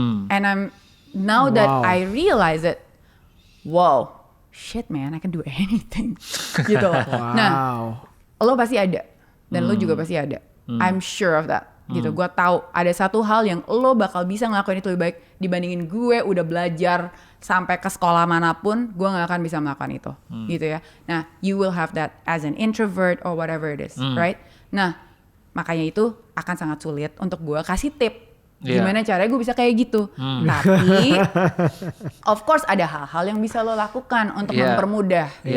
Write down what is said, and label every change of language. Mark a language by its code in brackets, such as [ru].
[en] And now that I realize it, wow, shit man, I can do anything, gitu loh. [id] Nah, lo pasti ada, dan lo juga pasti ada. [en] I'm sure of that, gitu. [id] Gue tahu ada satu hal yang lo bakal bisa ngelakuin itu lebih baik dibandingin gue udah belajar sampai ke sekolah manapun, gue nggak akan bisa melakukan itu, gitu ya. [en] Nah, you will have that as an introvert or whatever it is, right? [id] Nah, makanya itu akan sangat sulit untuk gue kasih tip. Gimana caranya gue bisa kayak gitu. Tapi [en] of course [id] ada hal-hal yang bisa lo lakukan untuk mempermudah.